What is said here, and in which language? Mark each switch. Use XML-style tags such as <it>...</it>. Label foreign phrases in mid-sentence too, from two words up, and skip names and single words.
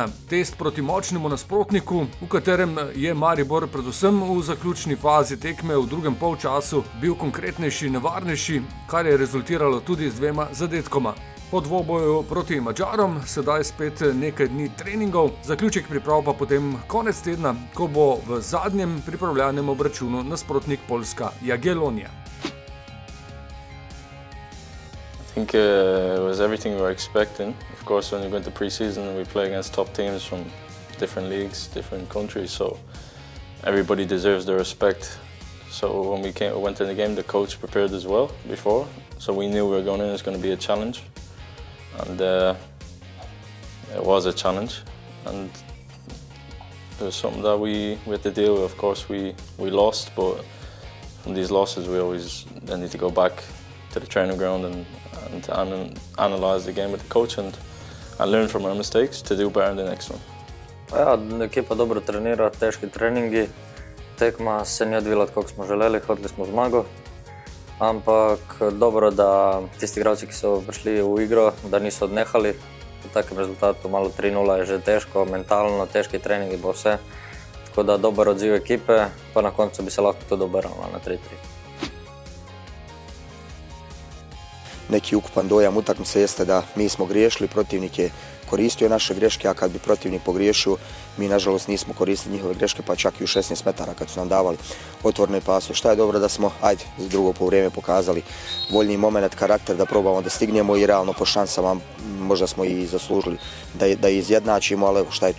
<sl>Test proti močnemu nasprotniku, v katerem je Maribor predvsem v zaključni fazi tekme v drugem polčasu bil konkretnejši, nevarnejši, kar je rezultiralo tudi z 2 zadetkoma. Po dvoboju proti Madžarom sedaj spet nekaj dni treningov, zaključek priprav pa potem konec tedna, ko bo v zadnjem pripravljalnem obračunu nasprotnik Poljska Jagiellonija.</sl> <en>I think it was everything we were expecting. Of course, when you go into pre-season, we play against top teams from different leagues, different countries, so everybody deserves their respect. So when we went in the game, the coach prepared as well before, so we knew we were going in, it's going to be a challenge. And it was a challenge, and it was something that we had to deal with. Of course, we lost, but from these losses, we always need to go back to the training ground and analyze the game with the coach and learn from our mistakes to do better in the next one.</en> <sl>Ja, ekipa dobro trenira, težki treningi. Tekma se ni odvila tako, kot smo želeli, hoteli smo zmago. Ampak dobro, da tisti igralci, ki so prišli v igro, da niso odnehali. V takem rezultatu malo 3-0 je že težko, mentalno, težki treningi bo vse. Tako da dober odziv ekipe, pa na koncu bi se lahko tudi obrnilo na 3-3.</sl> <bs>Neki ukupan dojam utakmice jeste da mi smo griješili, protivnik je koristio naše greške, a kad bi protivnik pogriješio, mi nažalost nismo koristili njihove greške, pa čak i u 16 metara kad su nam davali otvorne pasove. Šta je dobro da smo, za drugo poluvrijeme pokazali voljni moment, karakter da probamo da stignemo i realno po šansama možda smo i zaslužili da izjednačimo, ali šta je tu.</bs>